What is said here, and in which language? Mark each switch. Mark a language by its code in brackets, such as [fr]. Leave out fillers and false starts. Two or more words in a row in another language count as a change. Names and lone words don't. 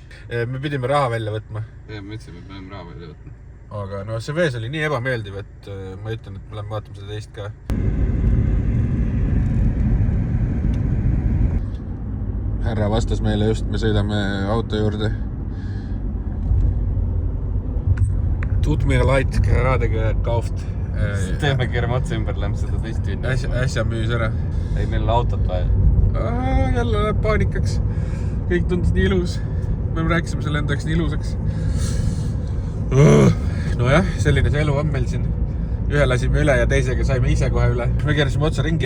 [et] Me pidime raha välja võtma. Ja, me ütlesime, et me peame raha välja võtma. Aga no see vees oli nii ebameeldiv, et ma ütlen, et me lähme vaatame seda teist ka. Härra vastas meile just, me sõidame auto juurde. [de] Tut mir leid, gerade gekauft. [et] Teeme keerame otsa ümber, lähme seda teist tüüni. Äsja müüs ära. Ei, meil on autot vaja. Jälle läheb paanikaks. Kõik tundus nii ilus. Me rääkisime selle endaks nii ilusaks. Nojah, selline see elu on meil siin. Ühe lasime üle ja teisega saime ise kohe üle. Me keerasime otsa ringi.